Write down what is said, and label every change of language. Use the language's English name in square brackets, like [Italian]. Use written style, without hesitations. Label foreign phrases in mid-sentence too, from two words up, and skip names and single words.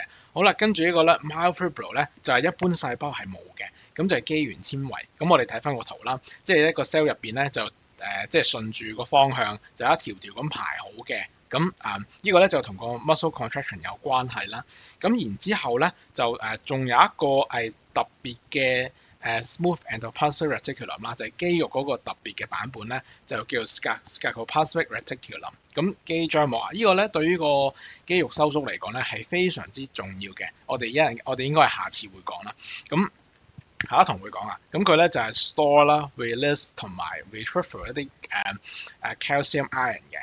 [Cantonese] 好啦，跟住呢個咧 myofibril 咧就係一般細胞係冇嘅，咁就係肌原纖維。咁我哋睇翻個圖啦，即係一個 cell 入邊咧就即係順住個方向就一條條咁排好嘅。咁呢個咧就同個 [English] muscle contraction [Cantonese] 有關係啦。咁然之後咧就仲有一個係特別嘅。 [English] smooth endoplasmic reticulum [Cantonese] 啦，就係肌肉嗰個特別嘅版本咧，就叫 [English] scapuloplasmic reticulum。 [Cantonese] 咁肌漿膜呢個咧對於個肌肉收縮嚟講咧係非常之重要嘅。我哋應該係下次會講啦。咁下一堂會講啊。咁佢咧就係 store 啦、release 同埋 retrieve 一啲 [English] calcium ion [Cantonese] 嘅。